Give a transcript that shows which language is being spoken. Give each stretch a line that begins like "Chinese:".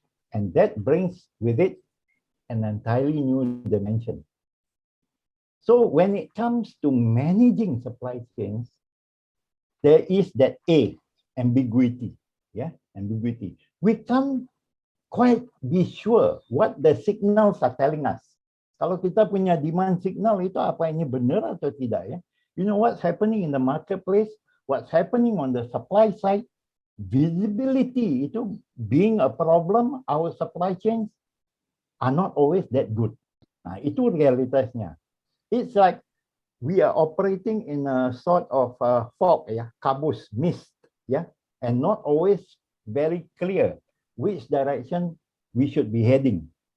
English: And that brings with it an entirely new dimension. So when it comes to managing supply chains, there is that A, ambiguity. Yeah, ambiguity. We can't quite be sure what the signals are telling us.
Indonesian: Kalau kita punya demand signal itu apa ini benar atau tidak ya?
English: You know what's happening in the marketplace, what's happening on the supply side, visibility itu being a problem, our supply chains are not always that good.
Indonesian: Nah, itu realitasnya.
English: It's like we are operating in a sort of fog, ya, kabus, mist, ya, and not always very clear which direction we should be heading.